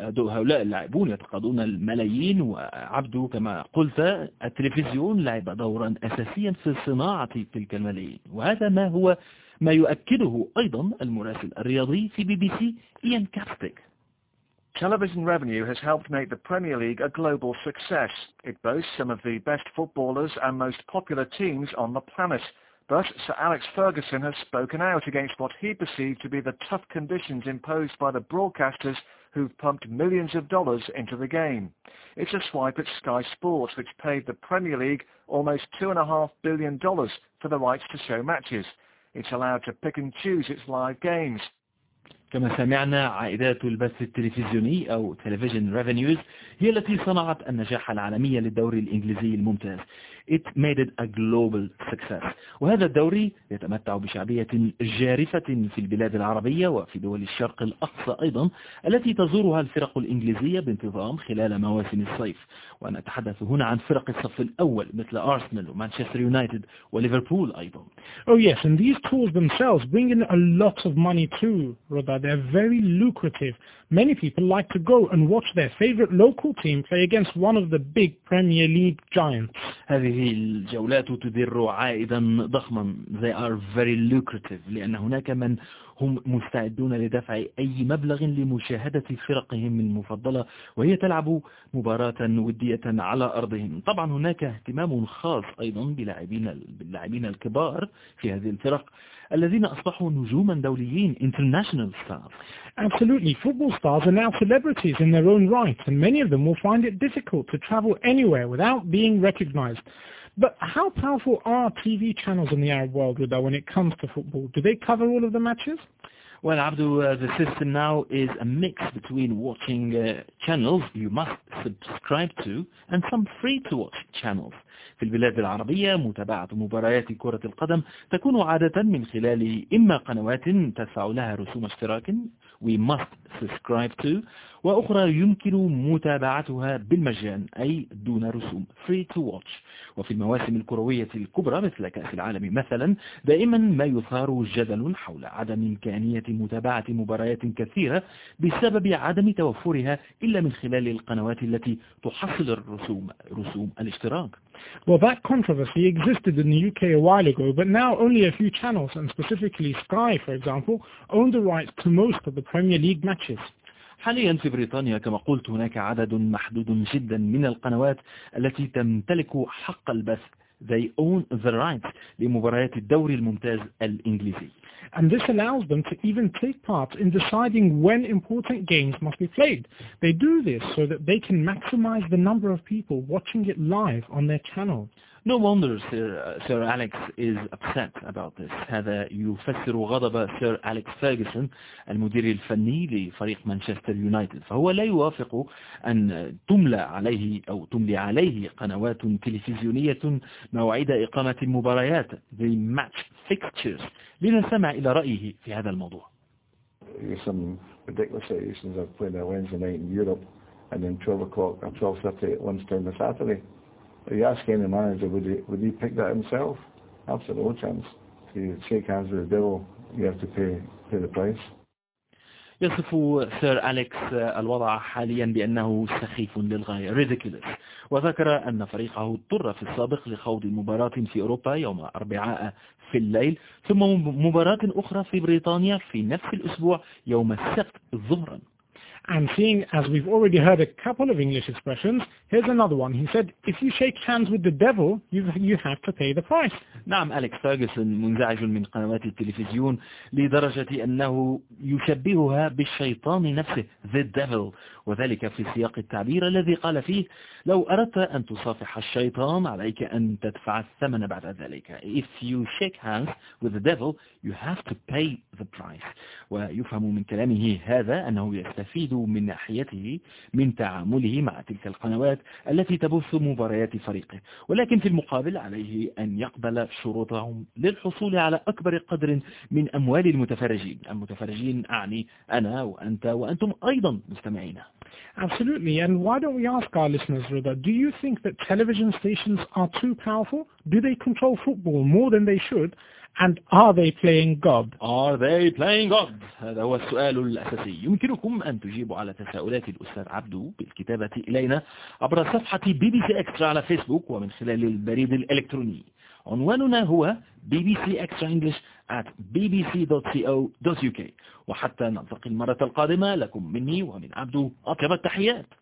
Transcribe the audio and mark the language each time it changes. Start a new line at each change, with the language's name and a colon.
Arabic: هؤلاء اللاعبون يتقاضون الملايين. وعبدو كما قلت، التلفزيون لعب دورا أساسيا في صناعة تلك الملايين. وهذا ما هو ما يؤكده أيضا المراسل الرياضي في بي بي سي إيان كاستيك.
English: Television revenue has helped make the Premier League a global success. It boasts some of the best footballers and most popular teams on the planet. But Sir Alex Ferguson has spoken out against what he perceived to be the tough conditions imposed by the broadcasters who've pumped millions of dollars into the game. It's a swipe at Sky Sports, which paid the Premier League almost $2.5 billion for the rights to show matches. It's allowed to pick and choose its live games.
Arabic: كما سمعنا، عائدات البث التلفزيوني أو
English: Television Revenues
Arabic: هي التي صنعت النجاح العالمي للدوري الإنجليزي الممتاز.
English: It made it a global success.
Arabic: وهذا الدوري يتمتع بشعبية جارفة في البلاد العربية وفي دول الشرق الأقصى أيضا، التي تزورها الفرق الإنجليزية بانتظام خلال مواسم الصيف. ونتحدث هنا عن فرق الصف الأول مثل أرسنال ومانشستر يونايتد وليفربول أيضا.
English: Oh yes, and these tools themselves bring in a lot of money too, Robert. They're very lucrative. Many people like to go and watch their favorite local team play against one of the big Premier League giants.
Arabic: هذه الجولات تدر عائدا ضخما.
English: They are very lucrative.
Arabic: لأن هناك من هم مستعدون لدفع أي مبلغ لمشاهدة فرقهم المفضلة وهي تلعب مباراة ودية على أرضهم. طبعا هناك اهتمام خاص أيضا باللاعبين الكبار في هذه الفرق، الذين أصبحوا نجوما دوليين،
English: international stars. Absolutely. Football stars are now celebrities in their own right, and many of them will find it difficult to travel anywhere without being recognized. But how powerful are TV channels in the Arab world with that when it comes to football? Do they cover all of the matches? Well, Abdul, the system now is a mix between watching channels you must subscribe to and some free-to-watch channels.
Arabic: في البلاد العربية، متابعة مباريات كرة القدم تكون عادة من خلال إما قنوات تدفع لها رسوم اشتراك
English: we must subscribe to،
Arabic: وأخرى يمكن متابعتها بالمجان أي دون رسوم
English: free to watch.
Arabic: وفي المواسم الكروية الكبرى مثل كأس العالم مثلا، دائما ما يثار جدل حول عدم إمكانية متابعة مباريات كثيرة بسبب عدم توفرها إلا من خلال القنوات التي تحصل رسوم الاشتراك.
English: Well, that controversy existed in the UK a while ago, but now only a few channels, and specifically Sky, for example, own the rights to most of the Premier League matches.
Arabic: حاليا في بريطانيا، كما قلت، هناك عدد محدود جدا من القنوات التي تمتلك حق البث.
English: They own the rights
Arabic: لمباريات الدوري الممتاز الإنجليزي.
English: And this allows them to even take part in deciding when important games must be played. They do this so that they can maximize the number of people watching it live on their channel. No wonder Sir Alex is upset about this.
Arabic: هذا يفسر غضب Sir Alex Ferguson، المدير الفني لفريق مانشستر يونايتد. فهو لا يوافق أن تملي عليه قنوات تلفزيونية موعد إقامة المباريات.
English: The match fixtures.
Arabic: لنسمع إلى رأيه في هذا الموضوع.
English: some ridiculous situations of playing a Wednesday night in Europe and then 12 o'clock or 12:30 at lunchtime on Saturday. If you ask any manager, would he pick that himself? Absolutely no chance. If you shake hands with the devil, you have to pay the price.
Arabic: يصف سير أليكس الوضع حاليا بأنه سخيف للغاية
English: ridiculous.
Arabic: وذكر أن فريقه اضطر في السابق لخوض مباراة في أوروبا يوم أربعاء في الليل ثم مباراة أخرى في بريطانيا في نفس الأسبوع يوم السبت ظهرا.
English: And seeing as we've already heard a couple of English expressions, here's another one. He said, if you shake hands with the devil, you have to pay the price.
Arabic: نعم, أليكس فيرغسون منزعج من قنوات التلفزيون لدرجة أنه يشبهها بالشيطان نفسه,
English: the devil,
Arabic: وذلك في سياق التعبير الذي قال فيه, لو أردت أن تصافح الشيطان عليك أن تدفع الثمن بعد ذلك.
English: If you shake hands with the devil, you have to pay the price.
Arabic: ويفهم من كلامه هذا أنه يستفيد من ناحيته من تعامله مع تلك القنوات التي تبث مباريات فريقه, ولكن في المقابل عليه أن يقبل شروطهم للحصول على أكبر قدر من أموال المتفرجين. المتفرجين أعني أنا وأنت وأنتم أيضا مستمعين.
English: Absolutely. And why don't we ask our listeners, Rida, do you think that television stations are too powerful? Do they control football more than they should? And are they playing God? Are they playing God?
Arabic: هذا هو السؤال الأساسي. يمكنكم أن تجيبوا على تساؤلات الأستاذ عبدو بالكتابة إلينا عبر صفحة BBC Extra على فيسبوك ومن خلال البريد الإلكتروني. عنواننا هو bbcextraenglish@bbc.co.uk. وحتى نلتقي المرة القادمة, لكم مني ومن عبدو أطيب التحيات.